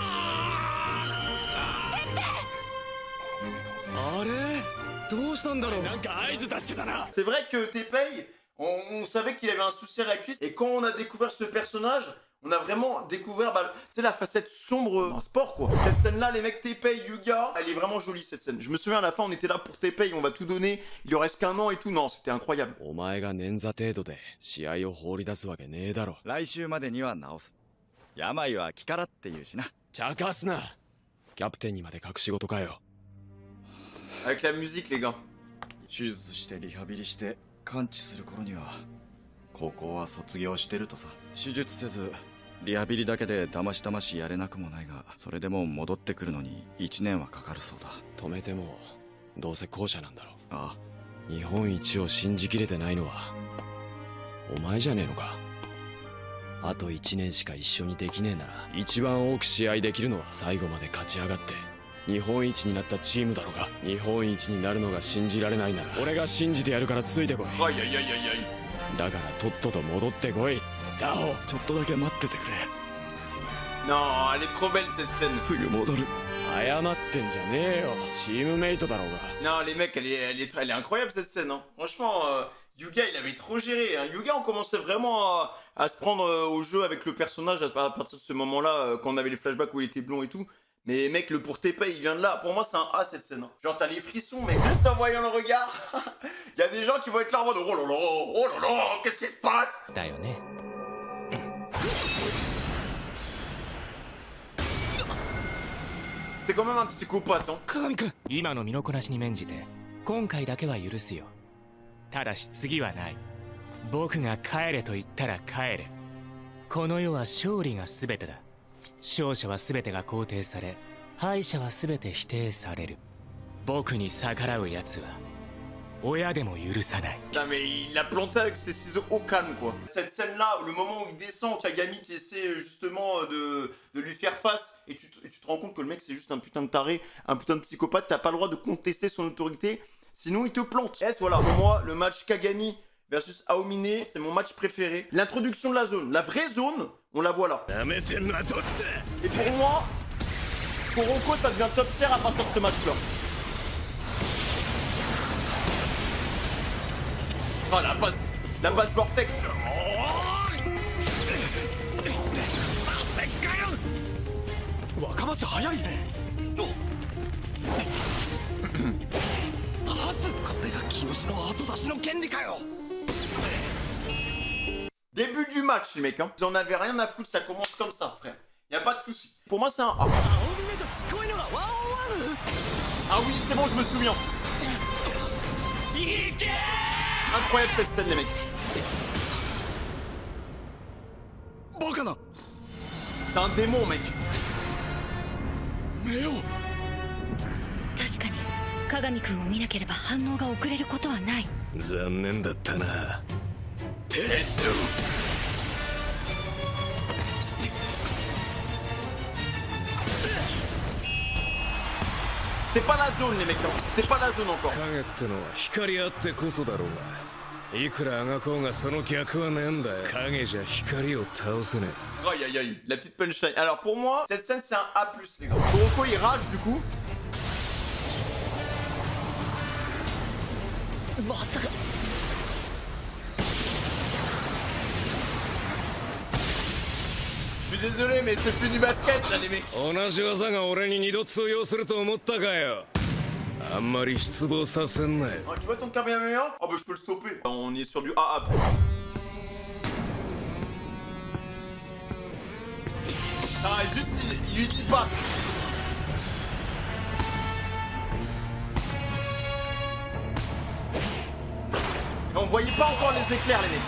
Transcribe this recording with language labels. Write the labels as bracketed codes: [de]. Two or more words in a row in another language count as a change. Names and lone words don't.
[fr] C'est vrai que Teppei, on savait qu'il avait un souci à la cuisse. Et quand on a découvert ce personnage, on a vraiment découvert tu sais, la facette sombre d'un sport, quoi. Cette scène-là, les mecs, Teppei, Yuga, elle est vraiment jolie, cette scène. Je me souviens, à la fin, on était là pour Teppei, on va tout donner. Il lui reste qu'un an et tout. Non, c'était incroyable. [ja] 病は気からっていうしな。茶化すな。キャプテンにまで隠し事かよ。 [fr] Avec la musique, les gars. [ja] 手術してリハビリして完治する頃には高校は卒業してるとさ。手術せずリハビリだけでだましだましやれなくもないが、それでも戻ってくるのに1年はかかるそうだ。止めてもどうせ後者なんだろう。あ日本一を信じきれてないのはお前じゃねえのか。あと1年しか一緒にできねえなら、一番多く試合できるのは最後まで勝ち上がって日本一になったチームだろうが。日本一になるのが信じられないなら俺が信じてやるからついてこい。 [fr] Aïe aïe aïe aïe aïe. [ja] だからとっとと戻ってこい。ガオ。ちょっとだけ待っててく [fr] Non, elle est trop belle cette scène. [ja] れ。すぐ戻る。謝ってんじゃねえよ。チームメイトだろうが。 [fr] Non, les mecs, elle est incroyable cette scène. Hein. Franchement, Yuga, il avait trop géré. Hein. Yuga, on commençait vraiment à se prendre au jeu avec le personnage à partir de ce moment-là, quand on avait les flashbacks où il était blond et tout. Mais mec, le pour tes il vient de là. Pour moi, c'est un A cette scène. Hein. Genre, t'as les frissons, mec, juste en voyant le regard. Il y a des gens qui vont être là en mode oh là là, qu'est-ce qui se passe? [ja] だよね。 [fr] C'était quand même un psychopathe. Hein. [ja] 鏡君、今の身のこなしに免じて今回だけは許すよ。ただし次はない。僕が帰れと言ったら帰れ。この世は勝利が全てだ。勝者は全てが肯定され、敗者は全て否定される。僕に逆らう奴は親でも許さない。 [fr] Non mais il l'a planté avec ses ciseaux au calme quoi. Cette scène là, le moment où il descend, Kagami qui essaie justement de lui faire face, et tu te rends compte que le mec c'est juste un putain de taré, un putain de psychopathe, t'as pas le droit de contester son autorité, sinon il te plante. Yes, voilà, pour moi le match [en] Kagami versus Aomine, [fr] c'est mon match préféré. L'introduction de la zone, la vraie zone, on la voit là. Et pour moi, Kuroko ça devient [en] top tier [fr] à partir de ce match là. Oh la base Vortex. [ja] 若松早いね。パス、これが清の後出しの権利かよ。 [fr] Début du match les mecs, hein. Vous en avez rien à foutre, ça commence comme ça frère. Y a pas de souci. Pour moi c'est un A. Ah oui, c'est bon, je me souviens. Incroyable cette scène les mecs. C'est un démon mec. [ja] 確かに鏡くんを見なければ反応が遅れることはない。残念だったな。 [fr] C'était pas la zone les mecs, hein. C'était pas la zone encore. [ja] 影ってのは光あってこそだろうが、いくらあがこうがその逆はねえんだよ。影じゃ光を倒せねえ。 [fr] Aïe aïe aïe, la petite punchline. Alors pour moi, cette scène c'est un A+, les gars. Kuroko il rage du coup. Je suis désolé mais c'est plus du basket là les mecs. [ja] 同じ技が俺に二度通用すると思ったかよ。あんまり失望させんなよ。 [fr] Ah, tu vois ton Kamehameha? Oh bah je peux le stopper. On est sur du AA+. Ah juste il lui dit pas. Et on voyait pas encore les éclairs les mecs.